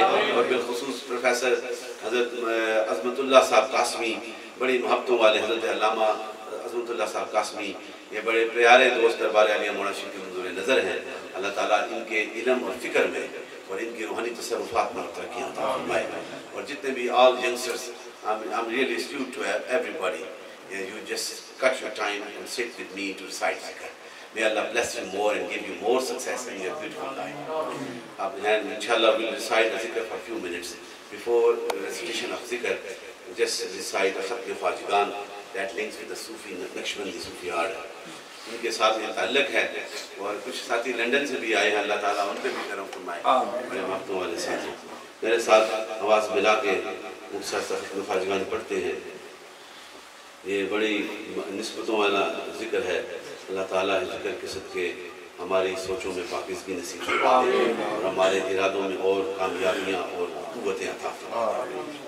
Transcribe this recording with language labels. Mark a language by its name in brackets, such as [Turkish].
[Urdu] اور بالخصوص پروفیسر حضرت عظمت اللہ صاحب قاسمی، بڑی محبتوں والے حضرت علامہ عظمت اللہ صاحب قاسمی، یہ بڑے پیارے دوست دربار عالیہ مولانا شیخ کے منظور نظر ہیں. اللہ تعالیٰ ان کے علم اور فکر میں اور ان کی روحانی تصرفات میں ترقیاں عطا فرمائے. اور جتنے بھی [English] all youngsters, I'm really astute to everybody. You just cut your time and sit with me to recite zikr. May Allah bless you more and give you more success in your beautiful life. And inshallah we'll recite the zikr for a few minutes. Before the recitation of zikr, just recite a Khatm Fajigan that links with the Sufi, Naqshbandi Sufi order. [Urdu] ان کے ساتھ یہ تعلق ہے. اور کچھ ساتھی London سے بھی آئے ہیں، اللہ تعالیٰ ان پہ بھی کرم فرمائے. بڑے محبتوں والے ساتھی میرے ساتھ آواز ملا کے مختصر ختم فاجگان پڑھتے ہیں. یہ بڑی نسبتوں والا ذکر ہے. اللہ تعالیٰ اس ذکر کے صدقے ہماری سوچوں میں پاکیزگی نصیب فرمائے اور ہمارے ارادوں میں اور کامیابیاں اور قوتیں عطا فرمائے.